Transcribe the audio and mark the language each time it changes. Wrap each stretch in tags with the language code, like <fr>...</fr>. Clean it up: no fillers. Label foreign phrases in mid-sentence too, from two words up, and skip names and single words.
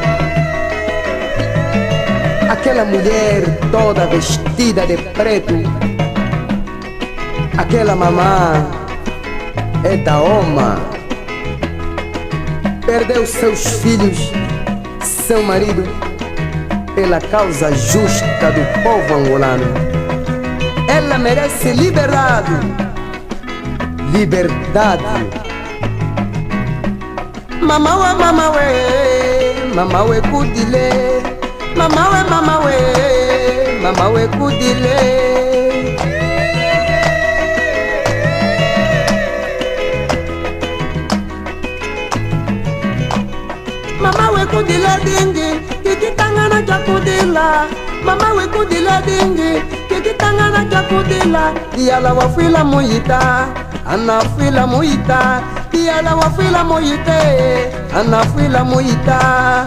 <pt>Aquela mulher toda vestida de preto, aquela mamã é da Oma, perdeu seus filhos, seu marido, pela causa justa do povo angolano. Ela merece liberdade, liberdade.</pt> <kmb>Mamawe, mamawe, mamawe kudile, mamawe, mamawe, mamawe kudile. Mama we kudila dingi, kikitangana cha kudila. Mama we kudila dingi, kikitangana cha kudila. Diala wafila moyita, anafila moyita. Diala wafila moyite, anafila moyita.</kmb>